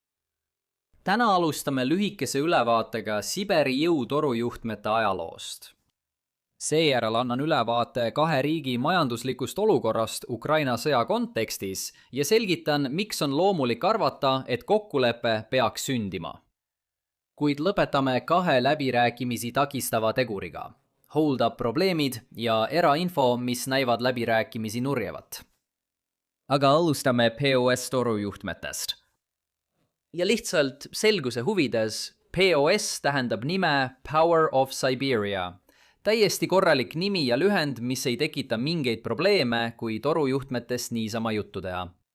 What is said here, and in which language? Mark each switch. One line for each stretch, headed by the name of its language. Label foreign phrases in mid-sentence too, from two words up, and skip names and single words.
Estonian: Täna alustame lühikese ülevaatega Siberi jõutorujuhtmete ajaloost. Seejärel annan ülevaate kahe riigi majanduslikust olukorrast Ukraina sõja kontekstis ja selgitan, miks on loomulik arvata, et kokkulepe peaks sündima. Kuid lõpetame kahe läbirääkimisi takistava teguriga. Hold-up probleemid ja erainfo, mis näivad läbirääkimisi nurjevat. Aga alustame POS torujuhtmetest. Ja lihtsalt selguse huvides, POS tähendab nime Power of Siberia. Täiesti korralik nimi ja lühend, mis ei tekita mingeid probleeme, kui torujuhtmetest niisama juttu teha.